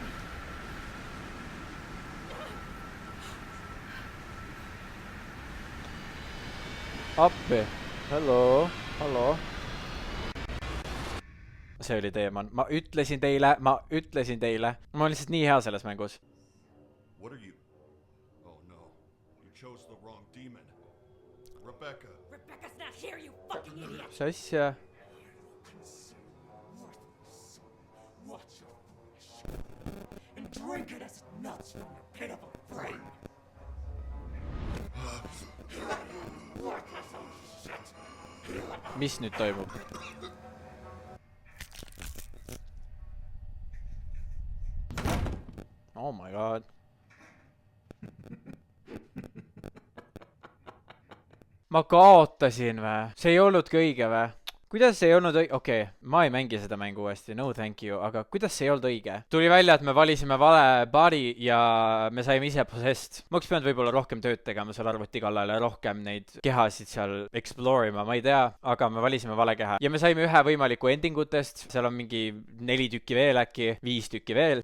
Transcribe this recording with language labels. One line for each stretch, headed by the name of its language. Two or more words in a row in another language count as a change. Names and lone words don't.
Estonian: Appi. Hello. See oli teemon. Ma ütlesin teile. Ma olen lihtsalt nii hea selles mängus.
English: What are you? Oh no. You chose the wrong demon. Rebecca. Rebecca's not here, you fucking idiot!
Estonian: Mis asja?
English: Watch your flesh. And drink it as nuts from your pitiful brain. Worthless old shit.
Estonian: Mis nüüd toimub?
English: Oh my god.
Estonian: Ma kaotasin vä? See ei olnudki õige vä? Kuidas see ei olnud õige? Okei, ma ei mängi seda mängu uuesti,
English: no thank you,
Estonian: aga kuidas see ei olnud õige? Tuli välja, et me valisime vale body ja me saime ise possessed. Ma oleks pidanud võib-olla rohkem tööd tegema seal arvuti kallal ja rohkem neid kehasid seal explore ima, ma ei tea, aga me valisime vale keha. Ja me saime ühe võimaliku endingutest, seal on mingi 4 tükki veel äkki, 5 tükki veel.